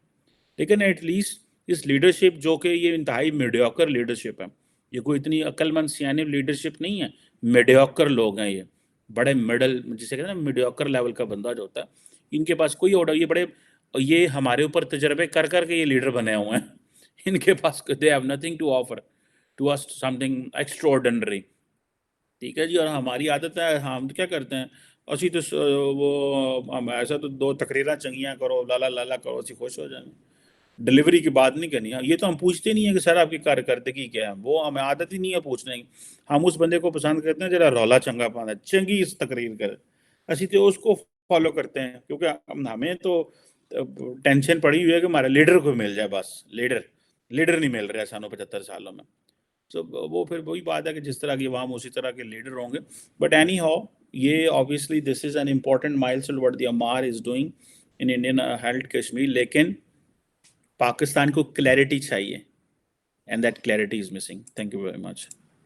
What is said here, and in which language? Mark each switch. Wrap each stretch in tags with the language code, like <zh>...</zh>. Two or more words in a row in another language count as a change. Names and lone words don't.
<ur>لیکن</ur> <en>at least</en> <ur>اس لیڈرشپ جو کہ یہ انتہائی</ur> <en>mediocre leadership</en> <ur>ہے, یہ کوئی اتنی عقل مند سیانی لیڈرشپ نہیں ہے, میڈیوکر لوگ ہیں یہ, بڑے مڈل, جسے کہتے ہیں نا</ur> <en>mediocre level</en> <ur>کا بندہ جو ہوتا ہے, ان کے پاس کوئی آرڈر, یہ ہمارے اوپر تجربے کر کر کے یہ لیڈر بنے ہوئے ہیں. ان کے پاس</ur> <en>they have nothing to offer to us something extraordinary.</en> <ur>ٹھیک ہے جی. اور ہماری عادت ہے, ہم کیا کرتے ہیں,</ur> <pa>اسی تو وہ ایسا تو 2 تقریراں چنگیاں کرو, لالا لالا کرو, اسی خوش ہو جائیں.</pa> <ur>ڈلیوری کی بات نہیں کرنی. یہ تو ہم پوچھتے نہیں ہیں کہ سر آپ کی کارکردگی کیا ہے, وہ ہمیں عادت ہی نہیں ہے پوچھنے کی. ہم اس بندے کو پسند کرتے ہیں</ur> <pa>جرا رولا چنگا پانا, چنگی اس تقریر کرے, اسی تو</pa> <ur>اس کو فالو کرتے ہیں, کیونکہ ہمیں تو ٹینشن پڑی ہوئی ہے کہ ہمارے لیڈر کو مل جائے. بس لیڈر نہیں مل رہا ہے سانوں 75 سالوں میں. تو وہ پھر وہی بات ہے کہ جس طرح کی عوام اسی طرح کے لیڈر ہوں گے.</ur> <en>but anyhow, یہ obviously this is an important milestone what the Amar is doing in Indian held Kashmir.</en> <ur>لیکن پاکستان کو کلیئرٹی چاہیے,</ur> <en>and that clarity is missing. Thank you very much.</en>